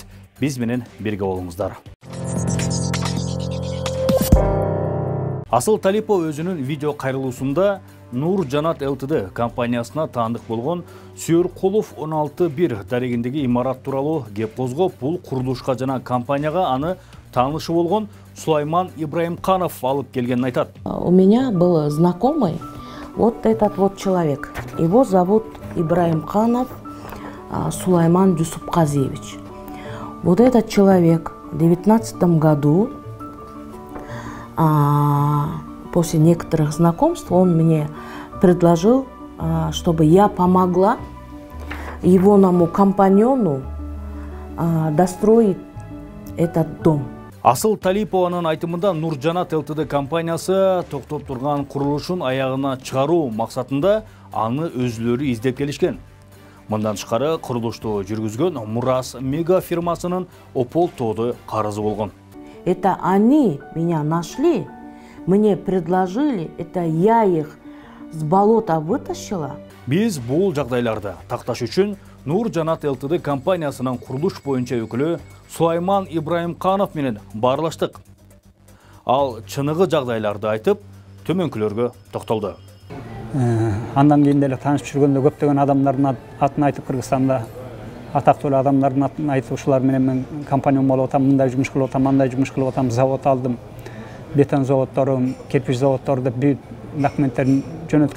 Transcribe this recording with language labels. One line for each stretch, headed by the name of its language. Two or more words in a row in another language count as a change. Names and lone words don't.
Kyrgyz: Биз менен бирге болуңуздар. Асыл Талипова өзүнүн видео кайрылуусунда Нур Жанат ЛТД компаниясына таандык болгон Сүйөркулов 16-1 дарегиндеги имарат тууралуу кеп козгоп, бул курулушка жана компанияга аны таанышы болгон Сулайман Ибраимканов алып келгенин айтат.
Russian: У меня был знакомый вот этот вот человек. Его зовут Ибраимканов Сулайман Дюсупказевич. Вот этот человек в 2019 году, после некоторых знакомств, он мне предложил, чтобы я помогла егоному компаньону достроить этот дом.
Kyrgyz: Асыл Талипованын айтымында Нур Жанат ЛТД компаниясы токтоп турган курулушун аягына чыгаруу максатында аны өзүлөрү издеп келишкен. Мындан тышкары курулушту жүргүзгөн Мурас Мега фирмасынын Опол тоодо карызы болгон.
Russian: Это они меня нашли, мне предложили, это я их с болота вытащила.
Kyrgyz: Биз бул жагдайларды такташ үчүн Нур Жанат ЛТД компаниясынын курулуш боюнча өкүлү Сулайман Ибраимканов менен баарлаштык. Ал чыныгы жагдайларды айтып, төмөнкүлөргө токтолду. Андан кийин деле таанышып жүргөндө көптөгөн адамдардын атын айтып, Кыргызстанда атактуу адамдардын атын айтып, ушулар менен мен компаниям болуп атам, мындай жумуш кылып атам, мындай жумуш кылып атам, завод алдым, бетон заводдору, кирпич заводдору деп бүт документтерин жөнөткөн.